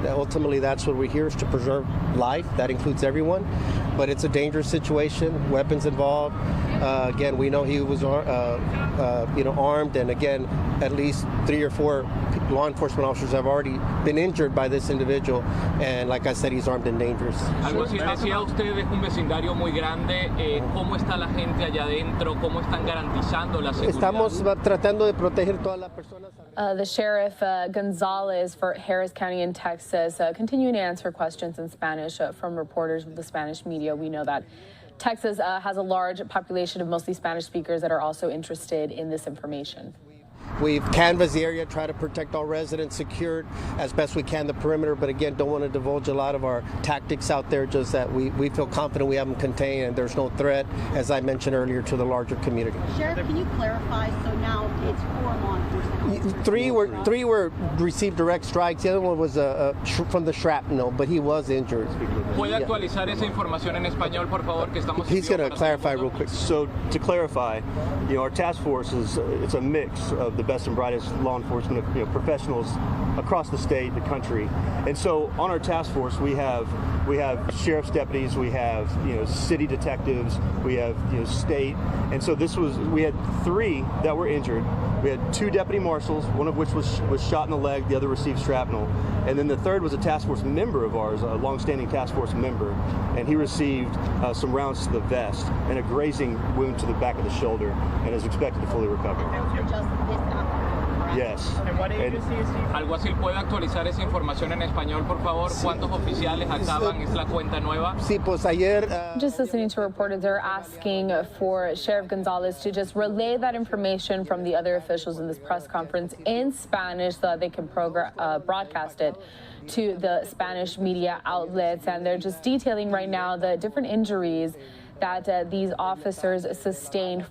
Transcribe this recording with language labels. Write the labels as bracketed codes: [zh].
[en] Ultimately, that's what we're here, is to preserve life. That includes everyone. But it's a dangerous situation. Weapons involved. Again, we know he was armed, and again, at least 3 or 4 law enforcement officers have already been injured by this individual, and like I said, he's armed and dangerous. [es] Algo así decía usted, es un vecindario muy grande. ¿Cómo está la gente allá adentro? ¿Cómo están garantizando la seguridad? Estamos tratando de proteger todas las personas. [en] The Sheriff Gonzalez for Harris County in Texas, continuing to answer questions in Spanish from reporters with the Spanish media. We know that Texas has a large population of mostly Spanish speakers that are also interested in this information. We've canvassed the area, try to protect all residents, secured as best we can the perimeter, but again, don't want to divulge a lot of our tactics out there, just that we feel confident we have them contained and there's no threat, as I mentioned earlier, to the larger community. Sheriff, can you clarify, so now it's 4 law enforcement? Three were received direct strikes. The other one was from the shrapnel, but he was injured. [es] ¿Puede actualizar esa información en español, por favor, que estamos? [en] He's going to clarify real quick. So to clarify, our task force it's a mix of the best and brightest law enforcement professionals across the state, the country. And so on our task force, we have sheriff's deputies, we have city detectives, we have state. And so we had 3 that were injured. We had 2 deputy marshals, one of which was shot in the leg, the other received shrapnel. And then the third was a task force member of ours, a longstanding task force member, and he received some rounds to the vest and a grazing wound to the back of the shoulder, and is expected to fully recover. Yes. [es] ¿Alguacil puede actualizar esa información en español, por favor? ¿Cuántos oficiales acaban? ¿Es la cuenta nueva? Sí, pues ayer. [en] Just listening to reporters, they're asking for Sheriff Gonzalez to just relay that information from the other officials in this press conference in Spanish so that they can broadcast it to the Spanish media outlets. And they're just detailing right now the different injuries that these officers sustained.